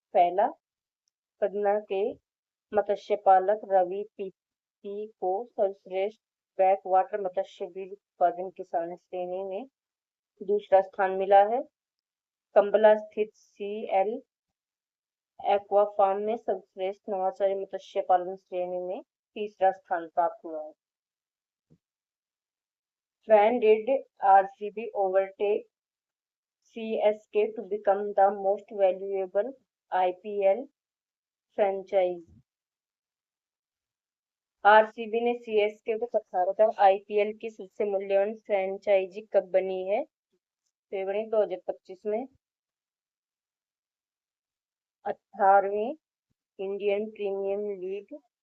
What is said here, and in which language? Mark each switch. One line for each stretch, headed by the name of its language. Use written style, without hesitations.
Hindi: पहला, पदना के मत्स्य पालक रवि पी को सर्वश्रेष्ठ बैक वाटर मत्स्य बीज उत्पादन किसान श्रेणी में दूसरा स्थान मिला है। कंबला स्थित CL एक्वा फार्म में सर्वश्रेष्ठ नवाचारी मत्स्य पालन श्रेणी में तीसरा स्थान प्राप्त हुआ है।
English: When did RCB overtake CSK to become the most valuable IPL franchise?
Hindi: RCB ने CSK को 18 IPL की सबसे मूल्यवान फ्रेंचाइजी कब बनी है? फरवरी 2025 में। 18वीं इंडियन प्रीमियर लीग